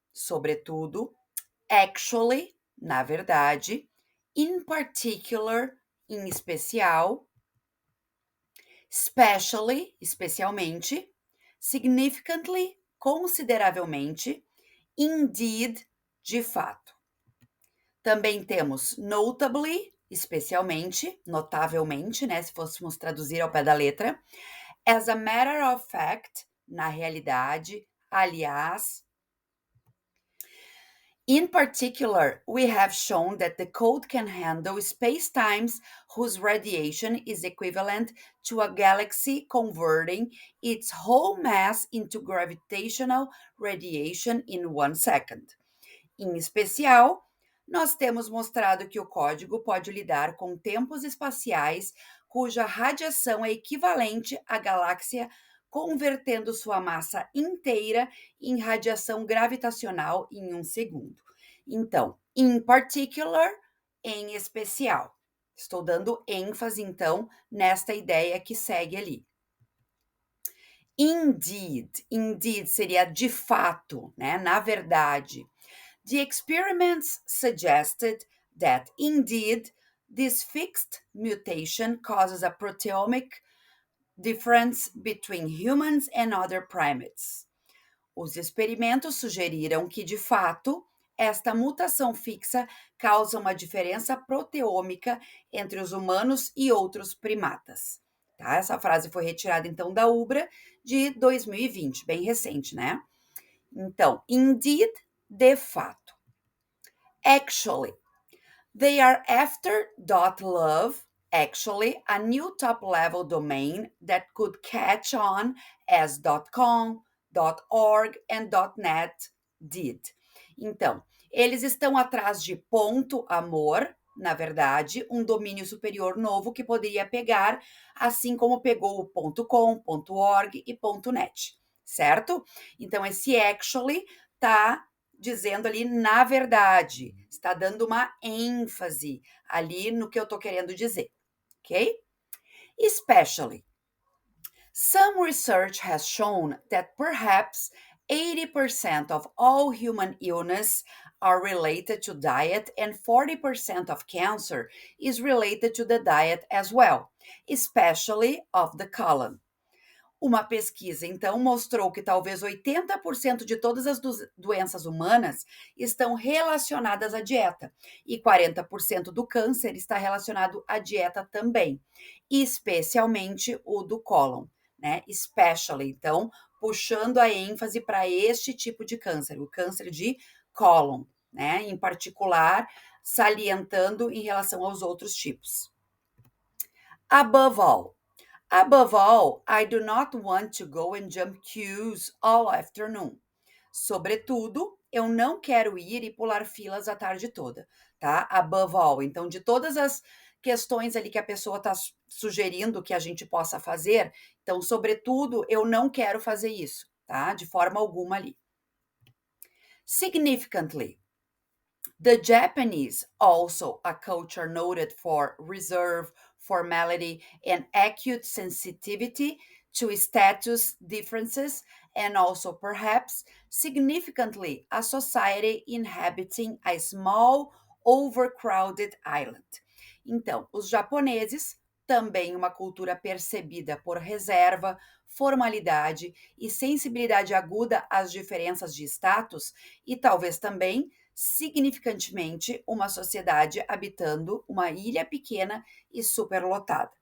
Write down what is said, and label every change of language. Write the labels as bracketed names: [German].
[Portuguese] sobretudo, actually, na verdade, [English] in particular, [Portuguese] em especial, especially, especialmente, significantly, consideravelmente, indeed, de fato. Também temos notably, especialmente, notavelmente, né, se fôssemos traduzir ao pé da letra, [English] as a matter of fact, [Portuguese] na realidade, aliás. [English] In particular, we have shown that the code can handle spacetimes whose radiation is equivalent to a galaxy converting its whole mass into gravitational radiation in 1 second. [Portuguese] Em especial, nós temos mostrado que o código pode lidar com tempos espaciais cuja radiação é equivalente à galáxia, convertendo sua massa inteira em radiação gravitacional em 1 segundo. Então, [English] in particular, [Portuguese] em especial. Estou dando ênfase, então, nesta ideia que segue ali. Indeed seria de fato, né? Na verdade. [English] The experiments suggested that indeed this fixed mutation causes a proteomic difference between humans and other primates. [Portuguese] Os experimentos sugeriram que, de fato, esta mutação fixa causa uma diferença proteômica entre os humanos e outros primatas. Tá? Essa frase foi retirada, então, da UBRA de 2020, bem recente, né? Então, indeed, de fato. [English] Actually, they are after .love, actually, a new top-level domain that could catch on as .com, .org and .net did. [Portuguese] Então, eles estão atrás de ponto amor, na verdade, um domínio superior novo que poderia pegar, assim como pegou o .com, .org e .net, certo? Então, esse actually tá dizendo ali na verdade, está dando uma ênfase ali no que eu tô querendo dizer, ok? [English] Especially. Some research has shown that perhaps 80% of all human illness are related to diet and 40% of cancer is related to the diet as well, especially of the colon. [Portuguese] Uma pesquisa, então, mostrou que talvez 80% de todas as doenças humanas estão relacionadas à dieta e 40% do câncer está relacionado à dieta também, especialmente o do cólon, né? Especially, então, puxando a ênfase para este tipo de câncer, o câncer de cólon, né? Em particular, salientando em relação aos outros tipos. [English] Above all, I do not want to go and jump queues all afternoon. [Portuguese] Sobretudo, eu não quero ir e pular filas a tarde toda, tá? [English] Above all. [Portuguese] Então, de todas as questões ali que a pessoa está sugerindo que a gente possa fazer, então, sobretudo, eu não quero fazer isso, tá? De forma alguma ali. Significantly. [English] The Japanese, also a culture noted for reserve, formality, and acute sensitivity to status differences, and also perhaps significantly a society inhabiting a small, overcrowded island. [Portuguese] Então, os japoneses, também uma cultura percebida por reserva, formalidade e sensibilidade aguda às diferenças de status, e talvez também significantemente uma sociedade habitando uma ilha pequena e superlotada.